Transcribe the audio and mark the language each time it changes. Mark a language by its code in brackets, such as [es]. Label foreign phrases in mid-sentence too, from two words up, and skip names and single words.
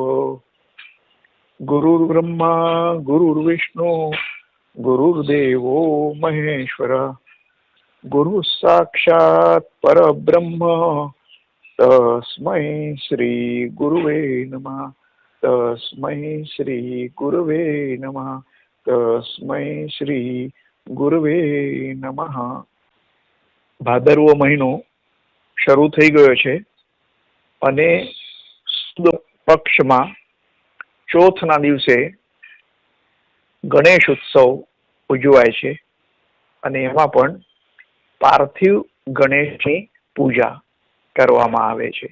[sa] गुरुर्ब्रह्मा गुरुर्विष्णु गुरुर्देवो महेश्वर, गुरु साक्षात् परब्रह्म, तस्मै श्री गुरुवे नमः, तस्मै श्री गुरुवे नमः, तस्मै श्री गुरुवे नमः। [gu] ભાદરવો મહિનો શરૂ થઈ ગયો છે અને પક્ષમાં ચોથના દિવસે ગણેશ ઉત્સવ ઉજવાય છે અને એમાં પણ પાર્થિવ ગણેશની પૂજા કરવામાં આવે છે.